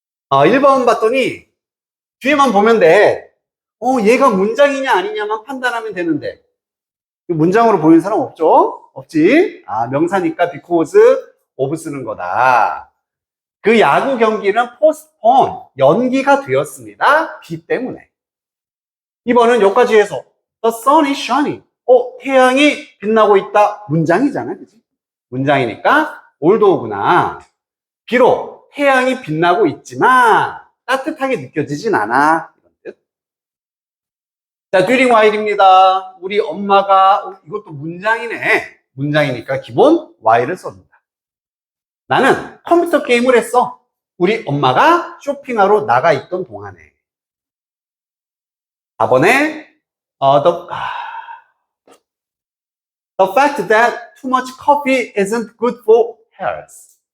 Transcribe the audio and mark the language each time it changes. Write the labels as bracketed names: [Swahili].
[Korean] 1번 봤더니 뒤에만 보면 돼. 얘가 문장이냐 아니냐만 판단하면 되는데, 문장으로 보이는 사람 없죠? 없지? 명사니까 because of 쓰는 거다. 그 야구 경기는 postpone, 연기가 되었습니다. 비 때문에. 2번은 여기까지 해서 [English] the sun is shining. [Korean] 태양이 빛나고 있다. 문장이잖아, 그치? 문장이니까 올도구나. 비록 태양이 빛나고 있지만 따뜻하게 느껴지진 않아. 이런 뜻. 자, during while입니다. 우리 엄마가, 이것도 문장이네. 문장이니까 기본 while을 씁니다. 나는 컴퓨터 게임을 했어. 우리 엄마가 쇼핑하러 나가 있던 동안에. [English] 4번에 the fact that too much coffee isn't good for health.